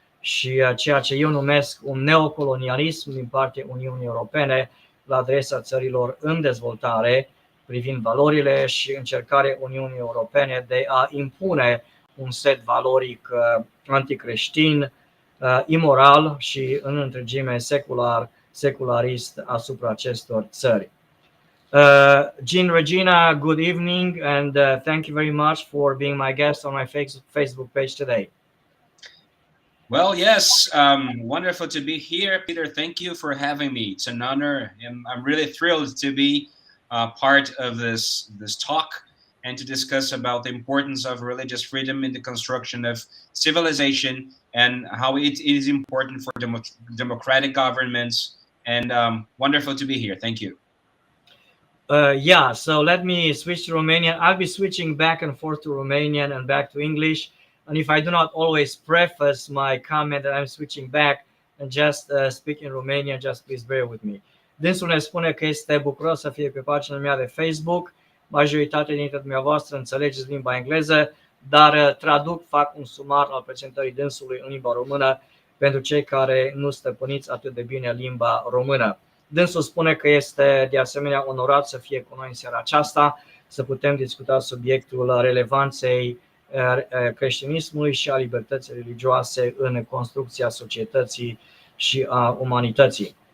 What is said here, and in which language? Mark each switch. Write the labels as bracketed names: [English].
[Romanian] și ceea ce eu numesc un neocolonialism din partea Uniunii Europene la adresa țărilor în dezvoltare privind valorile și încercarea Uniunii Europene de a impune un set valoric anticreștin, imoral și în întregime secularist asupra acestor țări. [English] Jean Regina, good evening and thank you very much for being my guest on my Facebook page today. Well, yes, wonderful to be here. Peter, thank you for having me. It's an honor. I'm really thrilled to be part of this talk and to discuss about the importance of religious freedom in the construction of civilization and how it is important for democratic governments. And wonderful to be here. Thank you. Yeah, so let me switch to Romanian. I'll be switching back and forth to Romanian and back to English. And if I do not always preface my comment that I'm switching back and just speak in Romanian, just please bear with me. [Romanian] Dânsul ne spune că este bucuros să fie pe pagina mea de Facebook. Majoritatea dintre dumneavoastră înțelegeți limba engleză, dar fac un sumar al prezentării dânsului în limba română pentru cei care nu stăpâniți atât de bine limba română. Dânsul spune că este de asemenea onorat să fie cu noi în seara aceasta, să putem discuta subiectul relevanței creștinismului și a libertății religioase în construcția societății și a umanității.